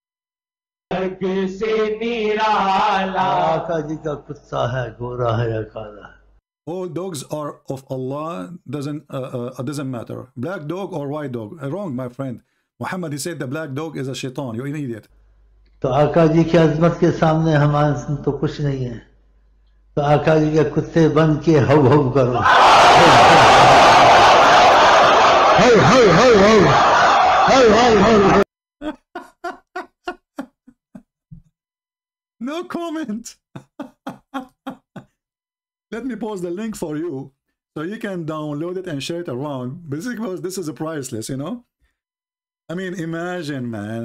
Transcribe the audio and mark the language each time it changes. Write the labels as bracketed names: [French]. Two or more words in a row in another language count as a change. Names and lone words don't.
[English] All dogs are of Allah. Doesn't matter. Black dog or white dog. Wrong, my friend. Muhammad, he said the black dog is a shaitan. You're an idiot. [Hindi] तो आका जी की अजमत के सामने हमारे तो कुछ नहीं है तो आका जी के कुत्ते बन के हव हव करो हव हव हव हव हव हव [English] No comment. Let me post the link for you so you can download it and share it around. Basically, this is a priceless, you know. I mean, imagine, man.